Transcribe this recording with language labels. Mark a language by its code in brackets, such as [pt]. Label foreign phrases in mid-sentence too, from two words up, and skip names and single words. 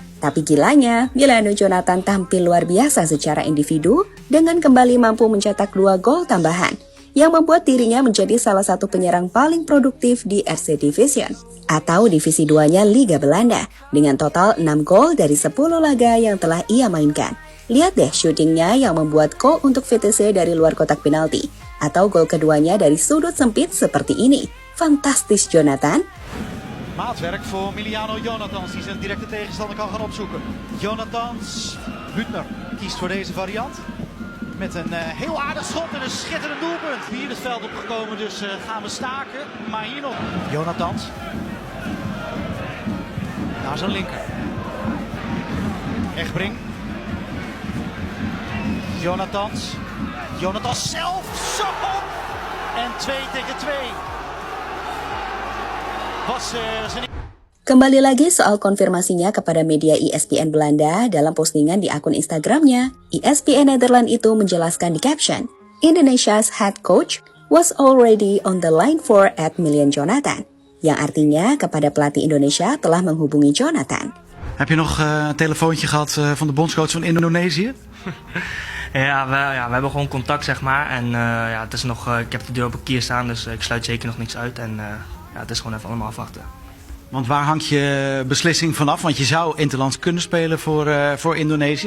[id] Tapi gilanya, Milano Jonathan tampil luar biasa secara individu dengan kembali mampu mencetak 2 gol tambahan, yang membuat dirinya menjadi salah satu penyerang paling produktif di RC Division, atau Divisi 2-nya Liga Belanda, dengan total 6 gol dari 10 laga yang telah ia mainkan. Lihat deh syutingnya yang membuat gol untuk Vitesse dari luar kotak penalti, atau gol keduanya dari sudut sempit seperti ini. Fantastis Jonathan. [nl] Maatwerk voor Miliano Jonathans, die zijn directe tegenstander kan gaan opzoeken. Jonathans, Hüttner kiest voor deze variant. Met een heel aardig schot en een schitterend doelpunt. Hier het veld opgekomen, dus gaan we staken. Maar hier nog Jonathans. Naar zijn linker. Egbrink. Jonathans. Jonathans zelf. Zo! En 2 tegen 2. [id] Kembali lagi soal konfirmasinya kepada media ESPN Belanda dalam postingan di akun Instagramnya. ESPN Netherlands itu menjelaskan di caption, [en] Indonesia's head coach was already on the line for Milan Jonathan, [id] yang artinya kepada pelatih Indonesia telah menghubungi Jonathan. [nl] Heb je nog een telefoontje gehad van de bondscoach van Indonesië? Ja, we hebben gewoon contact, zeg maar. En het is nog, ik heb de deur op een kier staan, dus ik sluit zeker nog niks uit. En het is gewoon even allemaal afwachten. Want waar hangt je beslissing vanaf? Want je zou interlands kunnen spelen voor Indonesië.